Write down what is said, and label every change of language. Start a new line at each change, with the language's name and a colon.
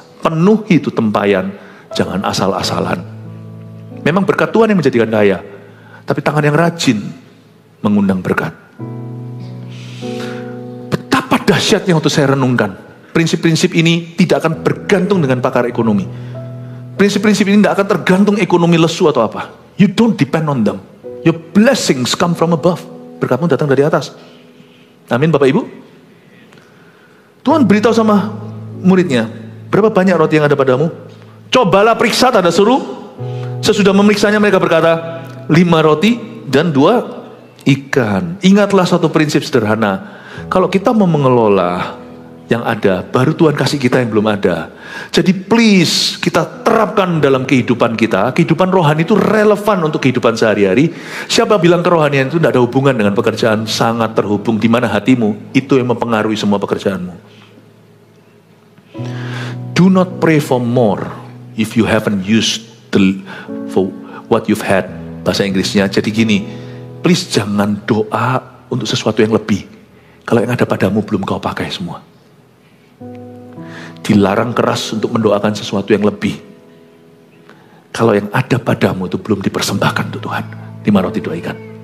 Indonesian: Penuhi itu tempayan, jangan asal-asalan. Memang berkat Tuhan yang menjadikan kaya, tapi tangan yang rajin mengundang berkat. Dahsyatnya untuk saya renungkan. Prinsip-prinsip ini tidak akan bergantung dengan pakar ekonomi. Prinsip-prinsip ini tidak akan tergantung ekonomi lesu atau apa.
English: You don't depend on them. Your blessings come from above.
Indonesian: Berkatmu datang dari atas. Amin Bapak Ibu. Tuhan beritahu sama muridnya, berapa banyak roti yang ada padamu? Cobalah periksa, tanda suruh. Sesudah memeriksanya mereka berkata, 5 roti dan 2 ikan. Ingatlah satu prinsip sederhana. Kalau kita mau mengelola yang ada, baru Tuhan kasih kita yang belum ada. Jadi please, kita terapkan dalam kehidupan kita. Kehidupan rohani itu relevan untuk kehidupan sehari-hari. Siapa bilang kerohanian itu tidak ada hubungan dengan pekerjaan? Sangat terhubung. Di mana hatimu, itu yang mempengaruhi semua pekerjaanmu.
English: Do not pray for more if you haven't used for what you've had.
Indonesian: Bahasa Inggrisnya, jadi gini, please jangan doa untuk sesuatu yang lebih kalau yang ada padamu belum kau pakai semua. Dilarang keras untuk mendoakan sesuatu yang lebih kalau yang ada padamu itu belum dipersembahkan untuk Tuhan. 5 roti 2 ikan.